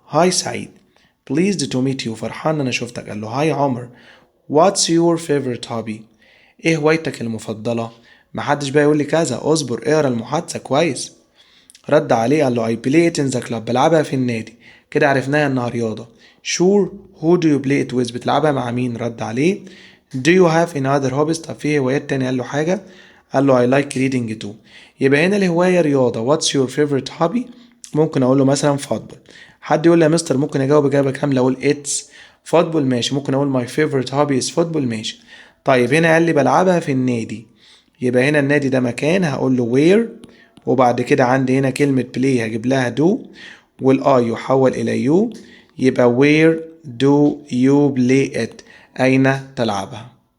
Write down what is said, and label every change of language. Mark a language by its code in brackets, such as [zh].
[en] hi سعيد pleased to meet you، [ar] فرحان أنا شفتك. قال له هاي عمر [en] what's your favorite hobby؟ [ar] إيه هوايتك المفضلة؟ محدش بقى يقول لي كذا، اصبر اقرا المحادثة كويس. رد عليه قال له [en] I play it in the club، [ar] بلعبها في النادي. كده عرفناها انها رياضة. [en] Sure who do you play it with؟ [ar] بتلعبها مع مين؟ رد عليه [en] Do you have any other hobbies؟ [ar] طب في هوايات تانية؟ قال له حاجة. قال له [en] I like reading too. [ar] يبقى هنا الهواية رياضة. [en] What's your favorite hobby؟ [ar] ممكن اقول له مثلا فوتبول. حد يقول لي يا مستر ممكن اجاوب اجابة كاملة اقول it's فوتبول، ماشي. ممكن اقول [en] my favorite hobby is [ar] فوتبول، ماشي. طيب هنا قال لي بلعبها في النادي، يبقى هنا النادي ده مكان، هقول له where، وبعد كده عندي هنا كلمة play هجيب لها do والاي يحول الى يو، يبقى [en] where do you play it؟ [ar] أين تلعبها؟